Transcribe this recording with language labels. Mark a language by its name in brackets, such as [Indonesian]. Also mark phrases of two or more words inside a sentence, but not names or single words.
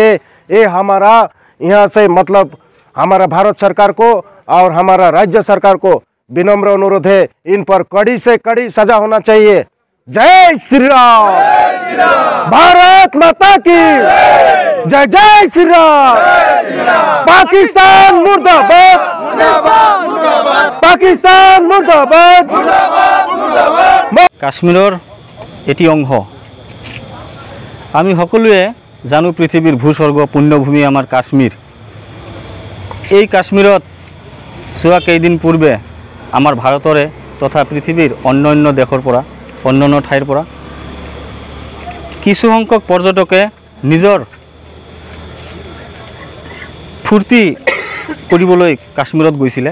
[Hindi] ये हमारा यहाँ से मतलब हमारा भारत सरकार को और हमारा राज्य सरकार को विनम्र अनुरोध है, इन पर कड़ी से कड़ी सजा होना चाहिए। जय श्री राम, भारत माता की जय जय श्री राम। पाकिस्तान मुर्दाबाद, पाकिस्तान मुर्दाबाद। [Assamese] কাশ্মীৰৰ এটি অংশ আমি সকলোৱে জানো, পৃথিৱীৰ ভূস্বৰ্গ পুণ্যভূমি আমাৰ কাশ্মীৰ। এই কাশ্মীৰত যোৱা কেইদিন পূৰ্বে আমাৰ ভাৰতৰে তথা পৃথিৱীৰ অন্যান্য দেশৰ পৰা অন্যান্য ঠাইৰ পৰা কিছু সংখ্যক পৰ্যটকে নিজৰ ফূৰ্তি কৰিবলৈ কাশ্মীৰত গৈছিলে।